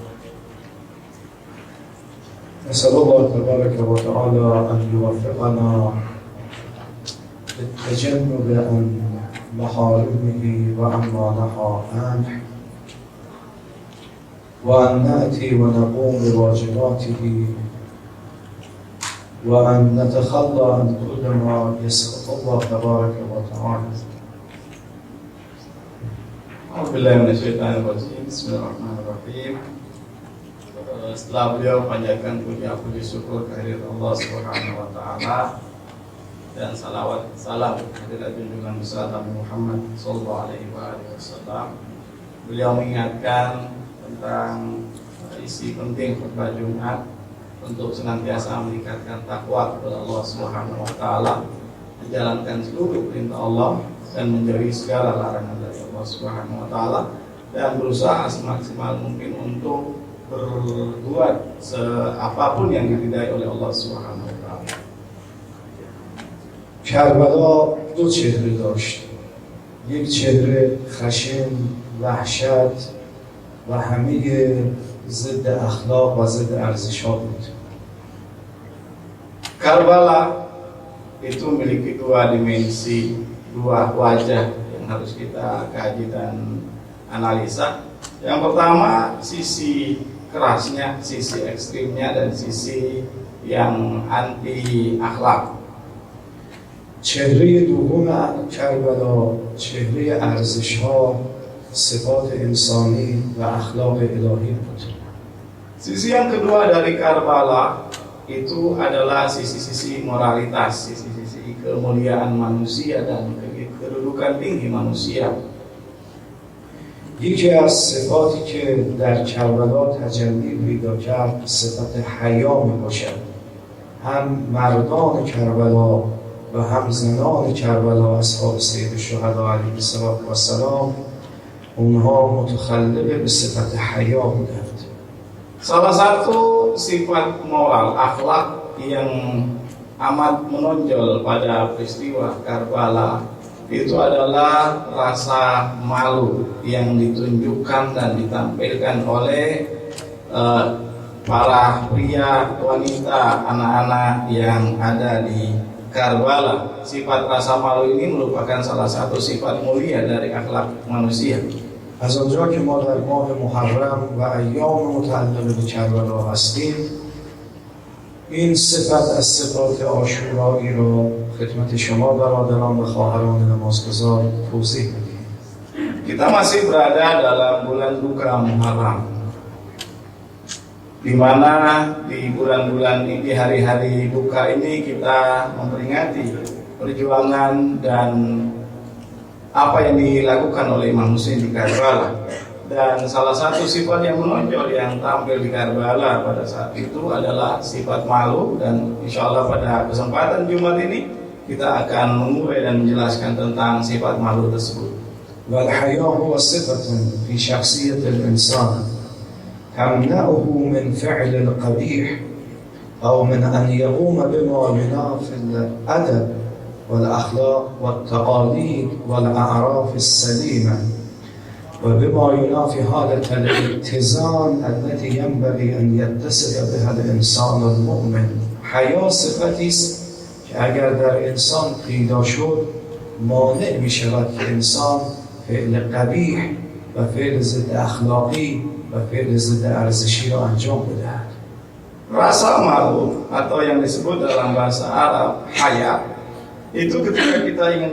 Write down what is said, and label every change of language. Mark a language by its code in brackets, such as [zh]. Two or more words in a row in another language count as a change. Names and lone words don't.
[ar] نسأل الله تبارك وتعالى أن يوفقنا للتجنب عن محارمه وعما نهى عنه، وأن نأتي ونقوم بواجباته، وأن نتخلى عن كل ما يسخط الله تبارك وتعالى. Bismillahirrahmanirrahim. [id] Setelah beliau panjatkan puji syukur kehadirat Allah [ar] سبحانه وتعالى [id] dan salawat salam kepada junjungan besar Nabi Muhammad [ar] صلى الله عليه وسلم, [id] beliau mengingatkan tentang isi penting khutbah Jumat untuk senantiasa meningkatkan takwa kepada Allah [ar] سبحانه وتعالى, [id] menjalankan seluruh perintah Allah dan menjauhi segala larangan dari Allah [ar] سبحانه وتعالى, [id] dan berusaha semaksimal mungkin untuk berbuat apapun yang diridai oleh Allah [ar] سبحانه وتعالى. [fa] کربلا دو چهره داشت، یک چهره خشن، وحشت و همه ضد اخلاق و ضد ارزش‌ها بود. [id] Karbala itu memiliki dua dimensi, dua wajah yang harus kita kaji dan analisa. Yang pertama, sisi kerasnya, sisi ekstrimnya, dan sisi yang anti akhlak. [fa] چهره دوم کربلا چهره ارزش‌ها، صفات انسانی و اخلاق الهی بود. [id] Sisi yang kedua dari Karbala itu adalah sisi-sisi moralitas, sisi-sisi kemuliaan manusia dan kedudukan tinggi manusia. [fa] یکی از صفاتی که در کربلا تجلی پیدا کرد صفت حیا می باشد. هم مردان کربلا و هم زنان کربلا اصحاب سید الشهدا علیه السلام اونها متخلق به صفت حیا بودند. [id] Salah satu sifat moral akhlak yang amat menonjol pada peristiwa Karbala itu adalah rasa malu yang ditunjukkan dan ditampilkan oleh para pria, wanita, anak-anak yang ada di Karbala. Sifat rasa malu ini merupakan salah satu sifat mulia dari akhlak manusia. [fa] از آنجا که ما در ماه محرم و ایام متعلق به کربلا هستیم، این صفت از صفات عاشورایی رو خدمت شما برادران و خواهران نمازگزار توضیح میدیم. [id] Kita masih berada dalam bulan duka Muharram, di mana di bulan-bulan ini, di hari-hari duka ini kita memperingati perjuangan dan apa yang dilakukan oleh Imam Husain di Karbala. Dan salah satu sifat yang menonjol yang tampil di Karbala pada saat itu adalah sifat malu, dan [ar] إن شاء الله [id] pada kesempatan Jumat ini kita akan mengurai dan menjelaskan tentang sifat malu tersebut. [ar] والحياء هو صفة في شخصية الإنسان تمنعه من فعل القبيح أو من أن يقوم بما ينافي الأدب والأخلاق والتقاليد والأعراف السليمة وبما ينافي حالة الاتزان التي ينبغي أن يتصف بها الإنسان المؤمن. [fa] حیا صفتی است که اگر در انسان پیدا شد مانع می شود که انسان فعل قبیح و فعل ضد اخلاقی و فعل ضد ارزشی را انجام بدهد. [id] Rasa malu atau yang disebut dalam bahasa Arab haya, itu ketika kita ingin